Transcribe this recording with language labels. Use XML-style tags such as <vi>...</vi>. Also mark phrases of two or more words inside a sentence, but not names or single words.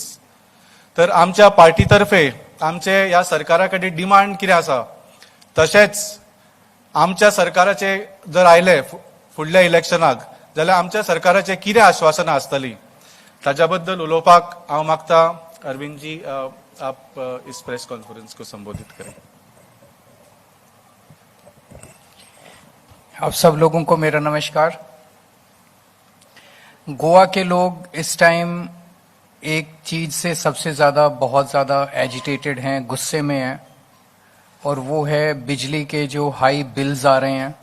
<kok>तर आमच्या पार्टी तर्फे आमचे ह्या सरकारा कडेन डिमांड कितें आसा, तशेंच आमच्या सरकाराचे जर आयले फुडल्या इलेक्शनाक जाल्यार आमच्या सरकाराचे कितें आश्वासनां आसतली ताज्या बद्दल उलोवपाक हांव मागता.</kok> <hi>अरविंद जी, आप इस</hi> <en>press conference</en> <hi>को संबोधित करें. आप सब लोगों को मेरा नमस्कार. गोवा के लोग इस टाइम एक चीज से सबसे ज्यादा बहुत ज्यादा एजिटेटेड हैं, गुस्से में हैं, और वो है बिजली के जो</hi> <en>high bills</en> <hi>आ रहे हैं.</hi>